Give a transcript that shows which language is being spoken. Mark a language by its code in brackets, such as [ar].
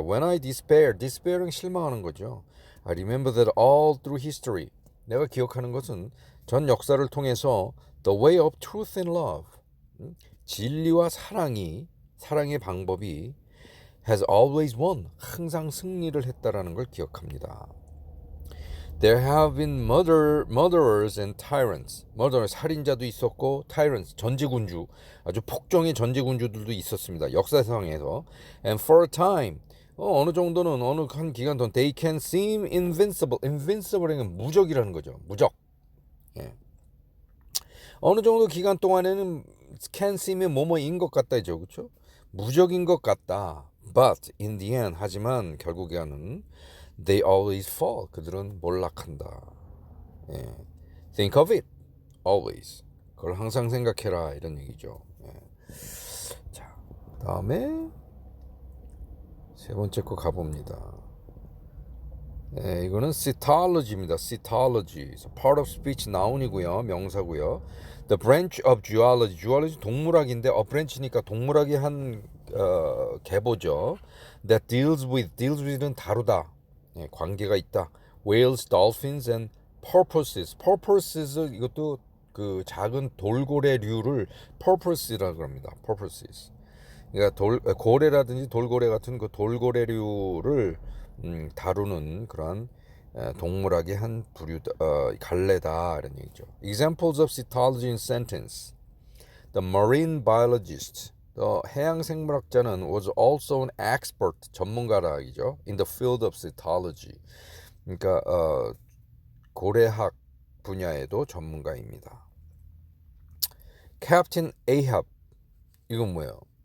[en] When I despair은 [ko] 실망하는 거죠. [en] I remember that all through history. [ko] 내가 기억하는 것은 전 역사를 통해서 [en] the way of truth and love. [ko] 진리와 사랑의 방법이 [en] has always won. [ko] 항상 승리를 했다라는 걸 기억합니다. [en] There have been murderers and tyrants. [ko] 살인자도 있었고 tyrants, 전제군주, 아주 폭정의 전제군주들도 있었습니다. 역사상에서. [en] And for a time, [ko] 어느 정도는 어느 한 기간 동안 [en] they can seem invincible. [ko] invincible은 무적이라는 거죠. 무적. 예. 어느 정도 기간 동안에는 can seem이 뭐뭐인 것 같다죠. 그렇죠? 무적인 것 같다. [en] But in the end, [ko] 하지만 결국에는 [en] they always fall. [ko] 그들은 몰락한다. [en] 예. Think of it. Always. [ko] 그걸 항상 생각해라. 이런 얘기죠. 예. 자, 다음에 세 번째 거 가봅니다. 예, 이거는 cetology입니다. [en] cetology. part of speech noun이고요. 명사고요. The branch of zoology. [ko] zoology 동물학인데 branch니까 동물학의 한 계보죠. [en] That deals with는 [ko] 다루다. [en] 예, [ko] 관계가 있다. [en] Whales, dolphins, and porpoises. [ko] 이것도 그 작은 돌고래류를 porpoises라고 합니다. [en] porpoises. [ko] 그러니까 고래라든지 돌고래 같은 그 돌고래류를 다루는 그런 동물학의 한 부류 갈래다 이런 얘기죠. [en] Examples of cetology in sentence. The marine biologist, [ko] 해양 생물학자는 [en] was also an expert, [ko] 전문가라기죠. [en] In the field of cetology. [ko] 그러니까 고래학 분야에도 전문가입니다. Captain Ahab, 이건 뭐예요?